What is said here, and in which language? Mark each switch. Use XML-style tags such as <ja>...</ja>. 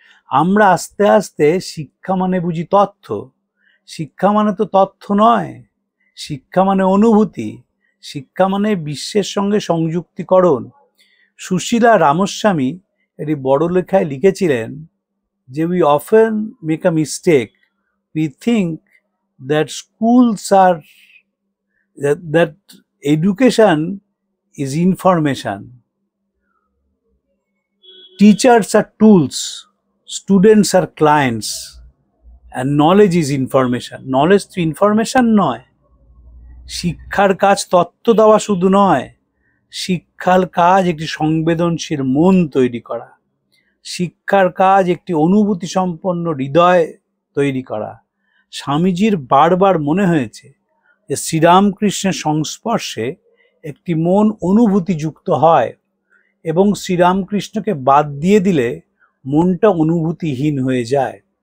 <bn>আমরা আস্তে আস্তে শিক্ষা মানে বুঝি তথ্য। শিক্ষা মানে তো তথ্য নয়, শিক্ষা মানে অনুভূতি, শিক্ষা মানে বিশ্বের সঙ্গে সংযুক্তিকরণ। সুশীলা রামস্বামী এটি বড় লেখায় লিখেছিলেন যে</bn> <en>we often make a mistake. We think that schools are that education is information. Teachers are tools, students are clients, and knowledge is information.</en> <bn>Knowledge তো ইনফরমেশন নয়। শিক্ষার কাজ তত্ত্ব দেওয়া শুধু নয়, শিক্ষার কাজ একটি সংবেদনশীল মন তৈরি করা, শিক্ষার কাজ একটি অনুভূতি সম্পন্ন হৃদয় তৈরি করা। স্বামীজির বারবার মনে হয়েছে যে শ্রীরামকৃষ্ণের সংস্পর্শে একটি মন অনুভূতিযুক্ত হয়, এবং শ্রীরামকৃষ্ণকে বাদ দিয়ে দিলে মনটা অনুভূতিহীন হয়ে যায়।</bn>